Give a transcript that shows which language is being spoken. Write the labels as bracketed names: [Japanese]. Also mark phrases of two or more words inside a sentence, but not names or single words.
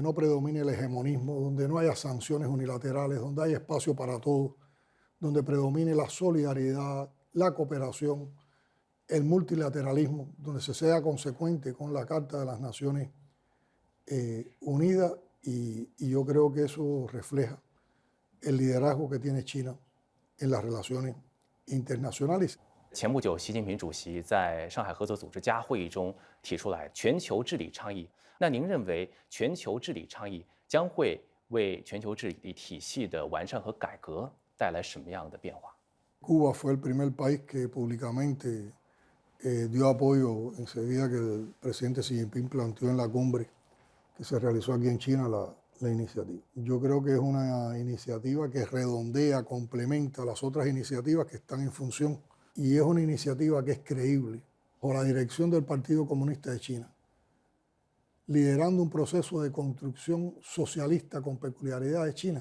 [Spanish] no predomine el hegemonismo, donde no haya sanciones unilaterales, donde haya espacio para todos, donde predomine la solidaridad, la cooperación, el multilateralismo, donde se sea consecuente con la Carta de las Naciones Unidas, y yo creo que eso refleja el liderazgo que tiene China en las relaciones internacionales. [Chinese] 前不久，习近平主席在上海合作组织加会议中提出来全球治理倡议。那您认为全球治理倡议将会为全球治理体系的完善和改革带来什么样的变化？ [Spanish] Cuba fue el primer país que públicamente dio apoyo enseguida que el presidente Xi Jinping planteó en la cumbre que se realizó aquí en China la iniciativa. Yo creo que es una iniciativa que redondea, complementa las otras iniciativas que están en función, y es una iniciativa que es creíble por la dirección del Partido Comunista de China, liderando un proceso de construcción socialista con peculiaridad de China.